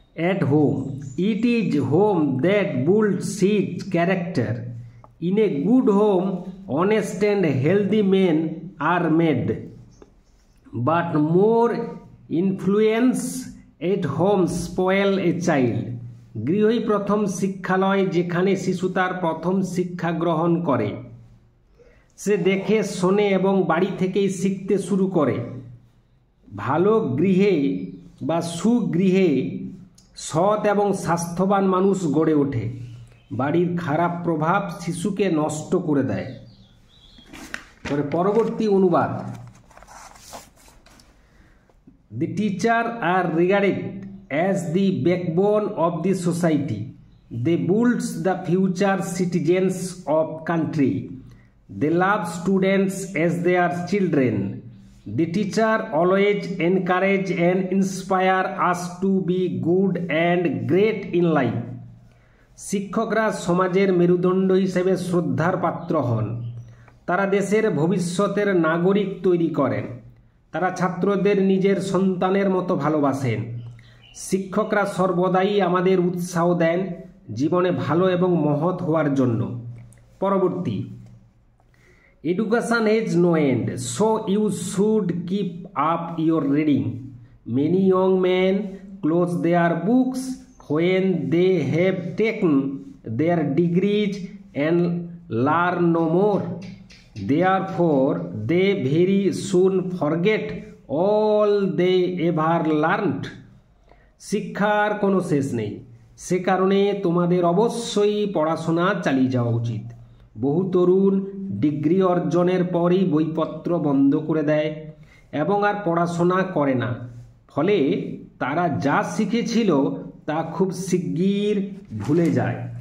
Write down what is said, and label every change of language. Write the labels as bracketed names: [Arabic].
[English] At home, it is home that builds his character. In a good home, honest and healthy men are made. But more influence at home spoil a child. [Bangla] গৃহই প্রথম শিক্ষালয়, যেখানে শিশু তার প্রথম শিক্ষা গ্রহণ করে। সে দেখে শোনে এবং বাড়ি থেকেই শিখতে শুরু করে। ভালো গৃহে বা সুগৃহে সৎ এবং স্বাস্থ্যবান মানুষ গড়ে ওঠে। বাড়ির খারাপ প্রভাব শিশুকে নষ্ট করে দেয়। পরবর্তী অনুবাদ, [English] The teacher are regarded as the backbone of the society. They builds the future citizens of country. They love students as they are children. The teacher always encourage and inspire us to be good and great in life. [Bangla] শিক্ষকরা সমাজের মেরুদণ্ড হিসেবে শ্রদ্ধার পাত্র হন। তারা দেশের ভবিষ্যতের নাগরিক তৈরি করেন। তারা ছাত্রদের নিজের সন্তানের মতো ভালোবাসেন। শিক্ষকরা সর্বদাই আমাদের উৎসাহ দেন জীবনে ভালো এবং মহৎ হওয়ার জন্য। পরবর্তী, [English] Education has no end, so you should keep up your reading. Many young man close their books when they have taken their degrees and learn no more. Therefore, they very soon forget all they ever learned. [Bangla] শিক্ষার কোনো শেষ নেই, সে কারণে তোমাদের অবশ্যই পড়াশোনা চালিয়ে যাওয়া উচিত। বহু তরুণ ডিগ্রি অর্জনের পরই বইপত্র বন্ধ করে দেয় এবং আর পড়াশোনা করে না, ফলে তারা যা শিখেছিল তা খুব শিগগির ভুলে যায়।